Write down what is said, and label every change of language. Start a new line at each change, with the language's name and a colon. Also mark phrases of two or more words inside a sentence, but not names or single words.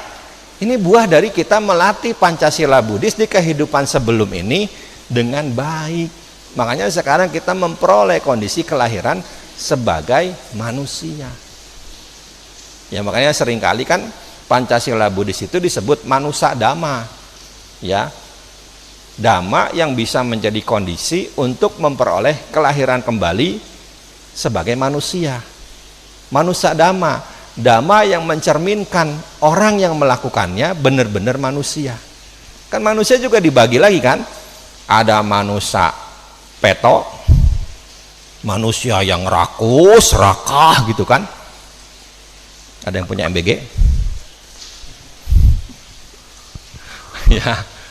Indonesian: Ini buah dari kita melatih Pancasila Buddhis di kehidupan sebelum ini dengan baik. Makanya sekarang kita memperoleh kondisi kelahiran sebagai manusia. Ya, makanya seringkali kan Pancasila Buddhis itu disebut
Pali: manusa dhamma.
Indonesian: Ya, dhamma yang bisa menjadi kondisi untuk memperoleh kelahiran kembali sebagai manusia.
Pali: Manusa dhamma,
Indonesian: dhamma yang mencerminkan orang yang melakukannya benar-benar manusia. Kan manusia juga dibagi lagi kan? Ada manusia peto, manusia yang rakus, rakah gitu kan. Ada yang punya MBG? Ya.